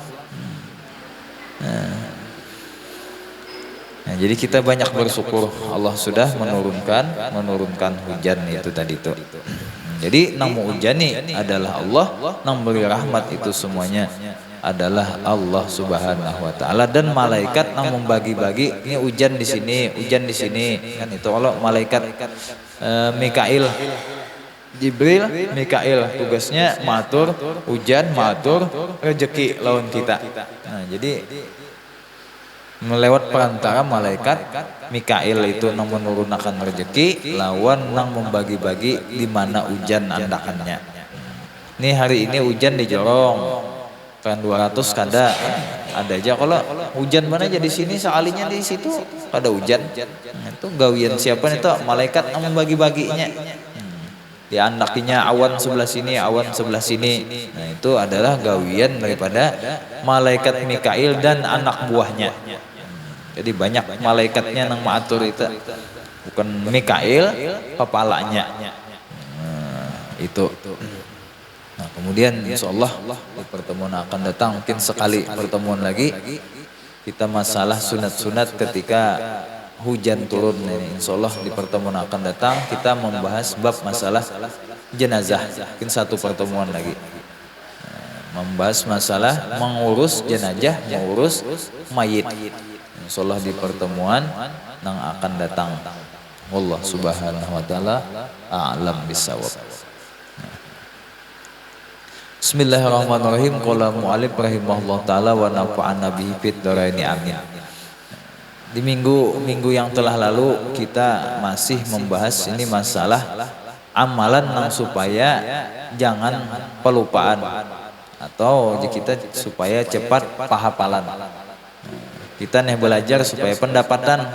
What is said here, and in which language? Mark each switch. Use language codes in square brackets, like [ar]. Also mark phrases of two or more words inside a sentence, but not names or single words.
[id] Nah, jadi kita banyak bersyukur Allah sudah menurunkan hujan itu tadi itu. [bjn] Jadi nang mau hujan nih adalah Allah, nang beri rahmat itu semuanya adalah [ar] الله سبحانه وتعالى, [bjn] dan malaikat yang membagi-bagi ini hujan di sini kan itu. Kalau malaikat Mikail, Jibril, Mikail tugasnya matur hujan, matur rezeki lawan kita. Nah, jadi melewat perantara malaikat Mikail itu nang menurunkan rezeki lawan nang membagi-bagi di mana hujan andakannya. [id] Ini hari ini hujan di Jorong. [bjn] Kan 200 kada ada aja. [id] Kalau hujan mana aja di sini sekalinya di situ ada hujan. [bjn] Itu gawian siapa itu malaikat yang membagi-baginya. Diandakinya awan sebelah sini, awan sebelah sini. Nah, itu adalah gawian daripada malaikat Mikail dan anak buahnya. [id] Jadi banyak malaikatnya yang mengatur itu. Bukan Mikail kepalanya. Itu. Nah, kemudian [ar] إن شاء الله [id] di pertemuan akan datang mungkin sekali pertemuan lagi kita masalah sunat-sunat ketika hujan turun ini. [ar] إن شاء الله [id] di pertemuan akan datang kita membahas bab masalah jenazah. Mungkin satu pertemuan lagi membahas masalah mengurus jenazah, mengurus mayit. [ar] إن شاء الله [id] di pertemuan yang akan datang. [ar] والله سبحانه وتعالى أعلم بالصواب. بسم الله الرحمن الرحيم. قال المؤلف رحمه الله تعالى ونفعنا به في الدارين آمين. [id] Di minggu yang telah lalu kita masih membahas ini masalah amalan yang supaya jangan pelupaan atau kita supaya cepat pahapalan. Kita nih belajar supaya pendapatan.